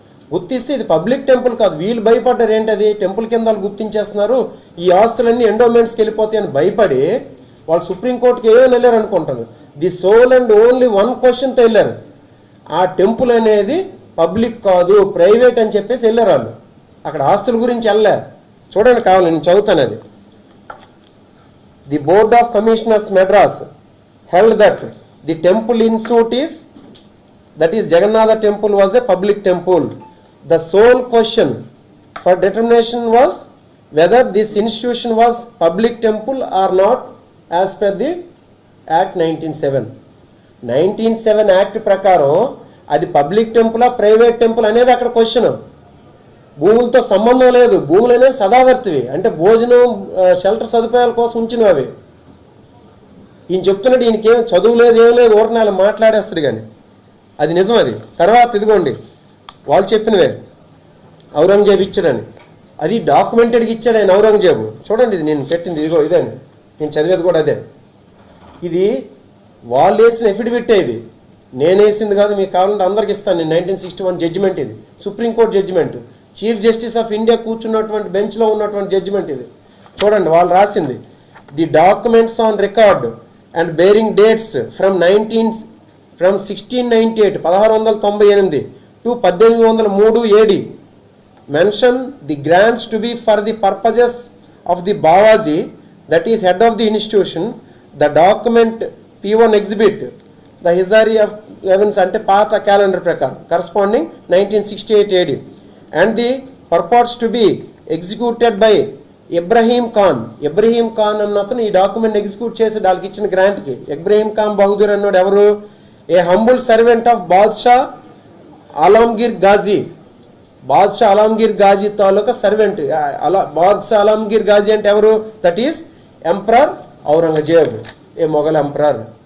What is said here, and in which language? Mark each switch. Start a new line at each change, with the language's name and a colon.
Telugu: గుర్తిస్తే ఇది public temple కాదు. వీళ్ళు భయపడ్డారు. ఏంటది? టెంపుల్ కింద వాళ్ళు గుర్తించేస్తున్నారు, ఈ ఆస్తులన్నీ ఎండోమెంట్స్కి వెళ్ళిపోతాయి అని భయపడి వాళ్ళు సుప్రీంకోర్టుకి ఏమని వెళ్ళారు అనుకుంటాను?
English: the sole and only one క్వశ్చన్తో
Telugu: వెళ్ళారు. ఆ టెంపుల్ అనేది పబ్లిక్ కాదు, ప్రైవేట్ అని చెప్పేసి వెళ్ళారు వాళ్ళు. అక్కడ ఆస్తుల గురించి వెళ్ళా. చూడండి, కావాలి నేను చదువుతాను అది.
English: The board of commissioners Madras held that the temple in suit is, that is Jagannatha temple, was a public temple. The sole question for determination was whether this institution was public temple or not as per the Act 1907
Telugu: act ప్రకారం అది public టెంపులా private temple అనేది అక్కడ question. భూములతో సంబంధం లేదు. భూములు అనేవి సదావర్తివి, అంటే భోజనం షెల్టర్ సదుపాయాల కోసం ఉంచినవి అవి. ఈయన చెప్తున్నాడు ఈయనకేం చదువు లేదు, ఏం లేదు, ఊరనాలు మాట్లాడేస్తాడు. కానీ అది నిజం. అది తర్వాత ఇదిగోండి వాళ్ళు చెప్పినవే, ఔరంగజేబు ఇచ్చాడని. అది డాక్యుమెంటెడ్గా ఇచ్చాడు ఆయన ఔరంగజేబు. చూడండి, ఇది నేను పెట్టింది, ఇదిగో ఇదండి, నేను చదివేది కూడా అదే. ఇది వాళ్ళు వేసిన ఎఫిడవిట్. ఇది నేను వేసింది కాదు, మీకు కావాలంటే అందరికి ఇస్తాను. నేను 1961 జడ్జిమెంట్. ఇది supreme court judgement, chief justice of India కూర్చున్నటువంటి బెంచ్లో ఉన్నటువంటి జడ్జిమెంట్ ఇది. చూడండి వాళ్ళు రాసింది,
English: The documents on record and bearing dates from 1698 1698 to 1803 AD mention the grants to be for the purposes of the Bawaji, that is head of the institution. The document P1 exhibit the history of events
Telugu: ante paatha calendar prakaram
English: corresponding 1968 AD and the purports to be executed by Ibrahim Khan.
Telugu: Ibrahim Khan అన్నతను ఈ document execute చేసి వాళ్ళకి ఇచ్చిన గ్రాంట్కి. ఇబ్రహీం ఖాన్ బహదూర్ అన్నాడు ఎవరు?
English: A humble servant of Badshah Alamgir Ghazi.
Telugu: Badshah Alamgir Ghazi taluka servant. Badshah Alamgir Ghazi అంటే ఎవరు?
English: That is emperor Aurangzeb, a Mughal emperor.